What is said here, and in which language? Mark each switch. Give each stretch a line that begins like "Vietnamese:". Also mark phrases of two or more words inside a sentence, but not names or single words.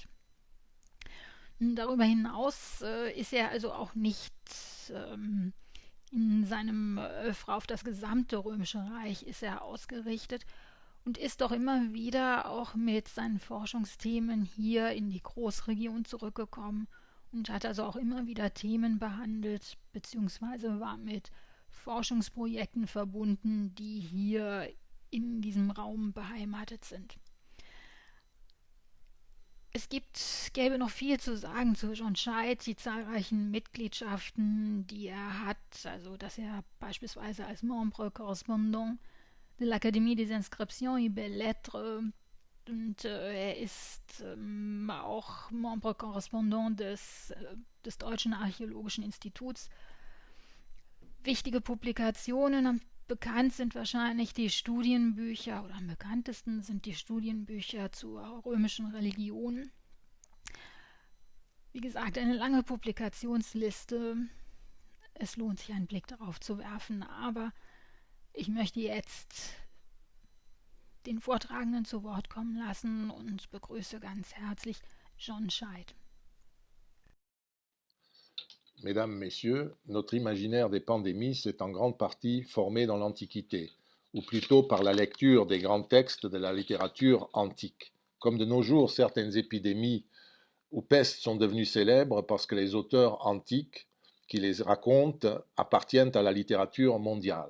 German: Darüber hinaus ist er also auch nicht in seinem Öffre auf das gesamte Römische Reich ist er ausgerichtet und ist doch immer wieder auch mit seinen Forschungsthemen hier in die Großregion zurückgekommen und hat also auch immer wieder Themen behandelt, beziehungsweise war mit Forschungsprojekten verbunden, die hier in diesem Raum beheimatet sind. Gäbe noch viel zu sagen zu John Scheid, die zahlreichen Mitgliedschaften, die er hat, also dass er beispielsweise als
French: Membre Correspondant de l'Académie des Inscriptions et Belles-Lettres
German: und er ist auch
French: Membre Correspondant
German: des Deutschen Archäologischen Instituts. Wichtige Publikationen, bekannt sind wahrscheinlich die Studienbücher oder am bekanntesten sind die Studienbücher zur römischen Religion. Wie gesagt, eine lange Publikationsliste. Es lohnt sich einen Blick darauf zu werfen, aber ich möchte jetzt den Vortragenden zu Wort kommen lassen und begrüße ganz herzlich John Scheid.
French: Mesdames, Messieurs, notre imaginaire des pandémies s'est en grande partie formé dans l'Antiquité, ou plutôt par la lecture des grands textes de la littérature antique. Comme de nos jours, certaines épidémies ou pestes sont devenues célèbres parce que les auteurs antiques qui les racontent appartiennent à la littérature mondiale.